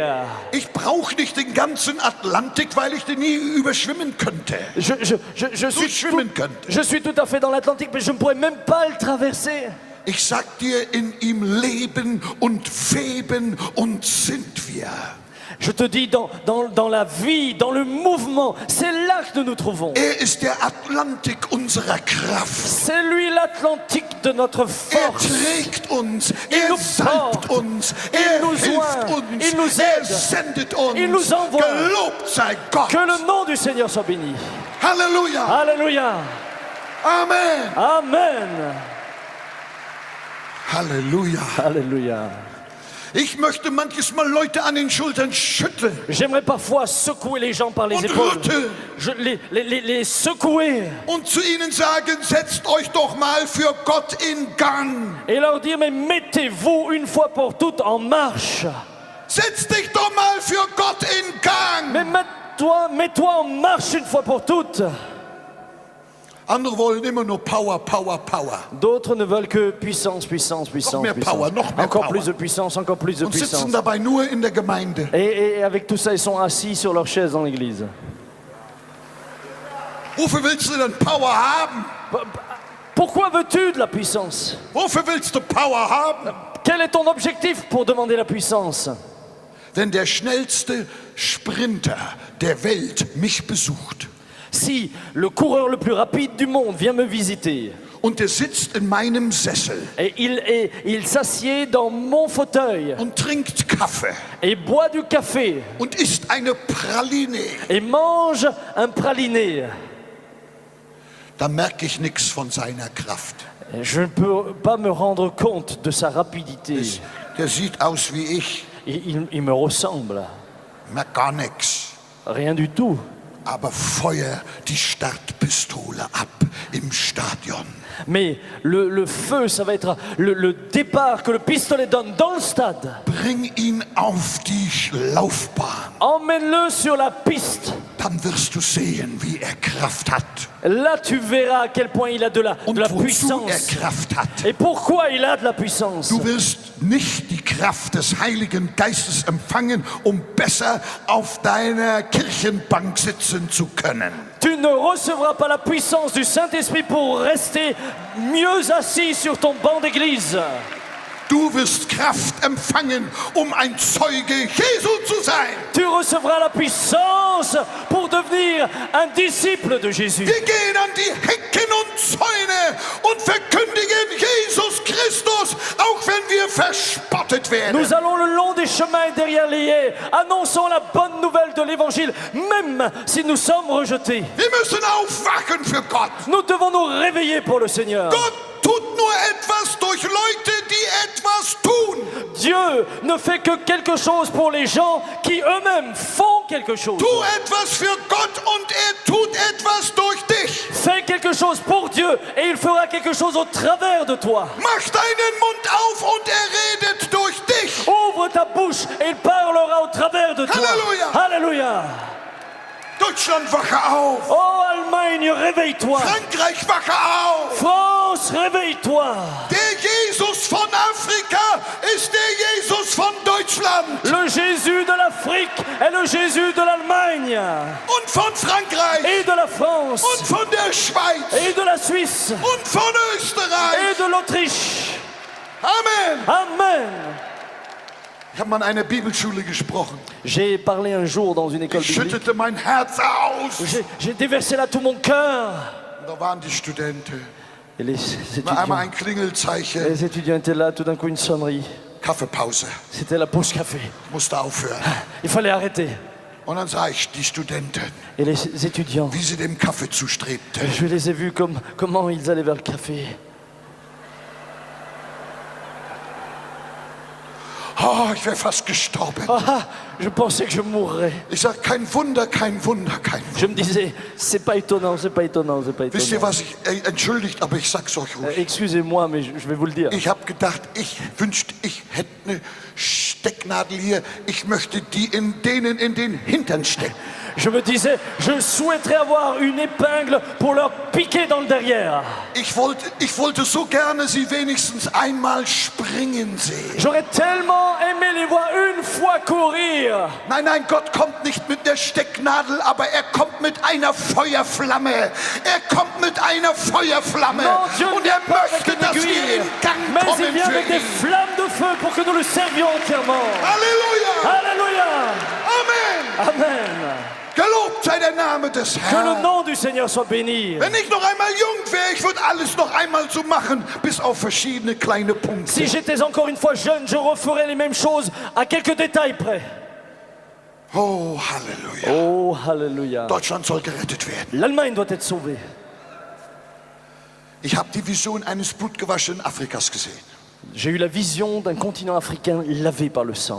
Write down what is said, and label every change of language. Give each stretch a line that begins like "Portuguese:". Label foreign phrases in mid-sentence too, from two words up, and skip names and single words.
German: Ich brauche nicht den ganzen Atlantik, weil ich den nie überschwimmen könnte.
French: Je suis tout à fait dans l'Atlantique, mais je ne pourrais même pas le traverser.
German: Ich sag dir, in ihm leben und weben und sind wir.
French: Je te dis, dans la vie, dans le mouvement, c'est là que nous nous trouvons.
German: Ist der Atlantik unserer Kraft.
French: C'est lui l'Atlantique de notre force.
German: Trägt uns,
French: nous
German: salbt
French: porte,
German: uns,
French: nous
German: hilft
French: oint,
German: uns,
French: il nous aide,
German: sendet uns.
French: il nous envoie.
German: Gelobt sei Gott.
French: Que le nom du Seigneur soit béni.
German: Halleluja.
French: Alléluia.
German: Amen.
French: Amen.
German: Halleluja.
French: Alléluia.
German: Ich möchte manches Mal Leute an den Schultern schütteln.
French: J'aimerais parfois secouer les gens par les
German: Und
French: épaules.
German: rütteln.
French: Les secouer.
German: Und zu ihnen sagen, setzt euch doch mal für Gott in Gang.
French: Et leur dire, mais mettez-vous une fois pour toutes en marche.
German: Setz dich doch mal für Gott in Gang.
French: Mais mets-toi en marche une fois pour toutes.
German: Andere wollen immer nur Power, Power, Power.
French: D'autres ne veulent que puissance, puissance, puissance.
German: mehr
French: puissance.
German: power, noch mehr
French: encore
German: power.
French: plus de puissance, encore plus de
German: Und
French: puissance.
German: sitzen dabei nur in der Gemeinde.
French: Et avec tout ça, ils sont assis sur leur chaise dans l'église.
German: Wofür willst du denn Power haben?
French: Pourquoi veux-tu de la puissance?
German: Wofür willst du Power haben?
French: Quel est ton objectif pour demander la puissance?
German: Wenn der schnellste Sprinter der Welt mich besucht
French: Si le coureur le plus rapide du monde vient me visiter
German: und er sitzt in meinem Sessel
French: et il s'assied dans mon fauteuil
German: und trinkt Kaffee
French: et boit du café
German: und isst eine Praline,
French: et mange un praliné,
German: dann merke ich nichts von seiner Kraft.
French: je ne peux pas me rendre compte de sa rapidité.
German: Der sieht aus wie ich,
French: Il me ressemble.
German: merkt gar nichts.
French: Rien du tout.
German: Aber Feuer die Startpistole ab im Stadion.
French: Mais le feu, ça va être le départ que le pistolet donne dans le stade.
German: Bring ihn auf die Laufbahn.
French: Emmène-le sur la piste.
German: Dann wirst du sehen, wie er Kraft hat.
French: Là, tu verras à quel point il a de la
German: Und wozu
French: puissance.
German: Kraft hat.
French: Et pourquoi il a de la puissance?
German: Du wirst nicht die Kraft des Heiligen Geistes empfangen, um besser auf deiner Kirchenbank sitzen zu können.
French: Tu ne recevras pas la puissance du Saint-Esprit pour rester mieux assis sur ton banc d'église.
German: Du wirst Kraft empfangen, um ein Zeuge Jesu zu sein.
French: Tu recevras la puissance pour devenir un disciple de Jésus.
German: Wir gehen an die Hecken und Zäune und verkündigen Jesus Christus, auch wenn wir verspottet werden.
French: Nous allons le long des chemins et derrière les haies, annonçant la bonne nouvelle de l'évangile, même si nous sommes rejetés.
German: Wir müssen aufwachen für Gott.
French: Nous devons nous réveiller pour le Seigneur.
German: Gott tut nur etwas durch Leute, die etwas tun.
French: Dieu ne fait que quelque chose pour les gens qui eux-mêmes font quelque chose.
German: Tu etwas für Gott und er tut etwas durch dich.
French: Fais quelque chose pour Dieu et il fera quelque chose au travers de toi.
German: Mach deinen Mund auf und er redet durch dich.
French: Ouvre ta bouche et il parlera au travers de toi. Alléluia. Alléluia.
German: Deutschland, wache auf.
French: Oh Allemagne, réveille-toi.
German: Frankreich, wache auf.
French: France, réveille-toi.
German: Der Jesus von Afrika ist der Jesus von Deutschland.
French: Le Jésus de l'Afrique est le Jésus de l'Allemagne
German: Und von Frankreich.
French: et de la France
German: Und von der Schweiz.
French: et de la Suisse
German: Und von
French: et
German: Österreich.
French: de l'Autriche.
German: Amen.
French: Amen.
German: Ich habe mal an einer Bibelschule gesprochen.
French: J'ai parlé un jour dans une école
German: Ich
French: biblique.
German: schüttete mein Herz aus.
French: J'ai déversé là tout mon cœur.
German: Da waren die Studenten.
French: Et les
German: War einmal
French: étudiants,
German: ein Klingelzeichen.
French: les étudiants étaient là, tout d'un coup une sonnerie.
German: Kaffeepause.
French: C'était la pause café.
German: Musste aufhören.
French: Il fallait arrêter.
German: Und dann sah ich die Studenten,
French: Et les étudiants,
German: wie sie dem Kaffee zustrebten.
French: je les ai vus comment ils allaient vers le café.
German: Oh, ich wäre fast gestorben.
French: Ah, je pensais que je mourrais.
German: Ich sage, kein Wunder, kein Wunder, kein Wunder.
French: Je me disais, c'est pas étonnant, c'est pas étonnant, c'est pas
German: Wisst ihr
French: étonnant.
German: was, entschuldigt, aber ich sag's euch ruhig.
French: Excusez-moi, mais je vais vous le dire.
German: Ich habe gedacht, ich wünschte, ich hätte eine Stecknadel hier. Ich möchte denen in den Hintern stecken.
French: Je me disais, je souhaiterais avoir une épingle pour leur piquer dans le derrière.
German: Ich wollte so gerne sie wenigstens einmal springen sehen.
French: J'aurais tellement aimé les voir une fois courir.
German: Nein, nein, Gott kommt nicht mit der Stecknadel, aber er kommt mit einer Feuerflamme. Er kommt mit einer Feuerflamme.
French: Non, Dieu ne
German: Und
French: vient
German: er
French: pas avec
German: möchte,
French: une
German: dass wir
French: aiguille,
German: in Gang
French: mais il
German: kommen
French: vient
German: für
French: avec des
German: ihn.
French: flammes de feu pour que nous le servions entièrement.
German: Halleluja!
French: Alléluia!
German: Name des
French: Que le
German: Herrn.
French: nom du Seigneur soit béni.
German: Wenn ich noch einmal jung wäre, ich würde alles noch einmal so machen, bis auf verschiedene kleine Punkte.
French: Si j'étais encore une fois jeune, je referais les mêmes choses à quelques détails près.
German: Oh, Halleluja.
French: Oh, Halleluja.
German: Deutschland soll gerettet werden.
French: L'Allemagne doit être sauvée.
German: Ich habe die Vision eines blutgewaschenen Afrikas gesehen.
French: J'ai eu la vision d'un continent africain lavé par le sang.